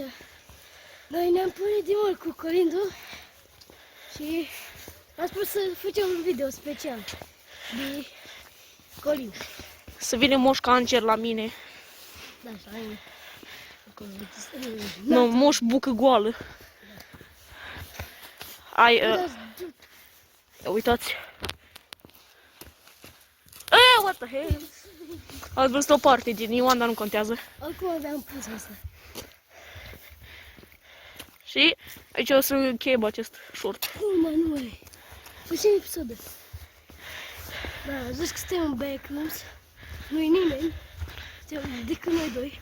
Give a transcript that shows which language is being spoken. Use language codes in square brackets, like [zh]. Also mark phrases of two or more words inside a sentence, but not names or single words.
[ro] Noi ne-am punit din mult cu colindul și am spus să facem un video special de colind. Să vină Moș Cancer la mine. Da, și la mine. Acolo, Nu, Moș Bucă Goală. Ai, uitați. [en] What the hell? [ro] Ați văzut o parte din Ioan, dar nu contează. Acum aveam pus asta. Și aici o să încheiem acest short. Nu mai. Facem episoade. Da, zici că suntem în backrooms. Nu-i nimeni. Suntem decât noi doi.